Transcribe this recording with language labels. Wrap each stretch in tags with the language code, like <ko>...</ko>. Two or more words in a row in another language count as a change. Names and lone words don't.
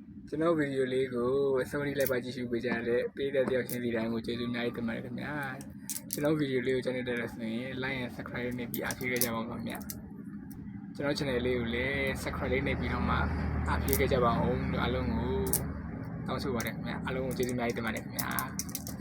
<my>ကျွန်တော်ဗီဒီယိုလေးကိုအဆုံးထိလိုက်ပါကြည့်ရှုပေးကြတဲ့ပေးတဲ့တယောက်ချင်းစီတိုင်းကိုကျေးဇူးအများကြီးတင်ပါတယ်ခင်ဗျာကျွန်တော်ဗီဒီယိုလေးကိုကျွန်တော်တက်လို့ဆိုရင်</my> <en>like and subscribe</en> <my>နဲ့ပြီးအားပေးခဲ့ကြပါဦးခင်ဗျာကျွန်တော် channel လေးကိုလည်း subscribe လေးနဲ့ပြီးတော့မှအားပေးခဲ့ကြပါဦးလို့အားလုံးကိုတောင်းဆိုပါတယ်ခင်ဗျာအားလုံးကိုကျေးဇူးအများကြီးတင်ပါတယ်ခင်ဗျာ</my>